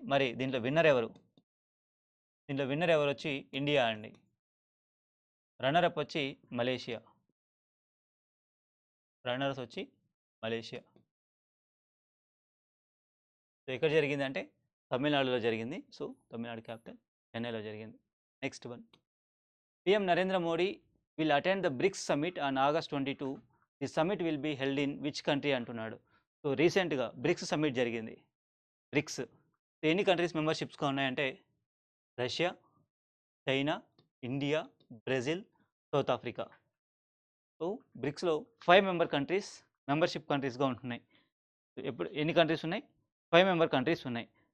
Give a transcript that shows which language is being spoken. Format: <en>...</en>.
<te>మరి దీంట్లో విన్నర్ ఎవరు? దీంట్లో విన్నర్ ఎవరు వచ్చి ఇండియా అండి. రన్నరప్ వచ్చి మలేషియా. రన్నర్స్ వచ్చి మలేషియా. సో ఎక్కడ జరిగింది అంటే తమిళనాడులో జరిగింది. సో తమిళనాడు క్యాపిటల్ చెన్నైలో జరిగింది. Next one.</te> <en>PM Narendra Modi will attend the BRICS summit on August 22. The summit will be held in which country అంటున్నాడు.</en> <te>సో రీసెంట్గా బ్రిక్స్ సమ్మిట్ జరిగింది. బ్రిక్స్ ఎన్ని కంట్రీస్ మెంబర్షిప్స్గా ఉన్నాయంటే Russia, China, India, Brazil, south Africa. So బ్రిక్స్లో 5 member countries membership కంట్రీస్గా ఉంటున్నాయి. ఎప్పుడు ఎన్ని countries ఉన్నాయి? 5 member countries ఉన్నాయి.</te>